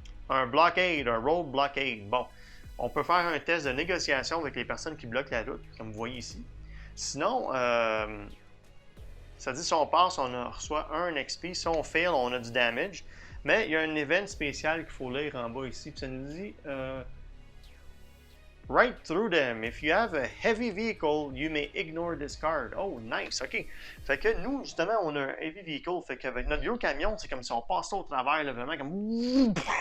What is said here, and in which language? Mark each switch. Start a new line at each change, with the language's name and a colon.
French: Un blockade, un road blockade. Bon, on peut faire un test de négociation avec les personnes qui bloquent la route, comme vous voyez ici. Sinon, ça dit si on passe, on reçoit un XP. Si on fail, on a du damage. Mais il y a un event spécial qu'il faut lire en bas ici. Puis ça nous dit right through them.
English: If you have a heavy vehicle, you may ignore this card.
French: Oh, nice, ok. Fait que nous, justement, on a un heavy vehicle. Fait qu'avec notre gros camion, c'est comme si on passait au travers, là, vraiment comme.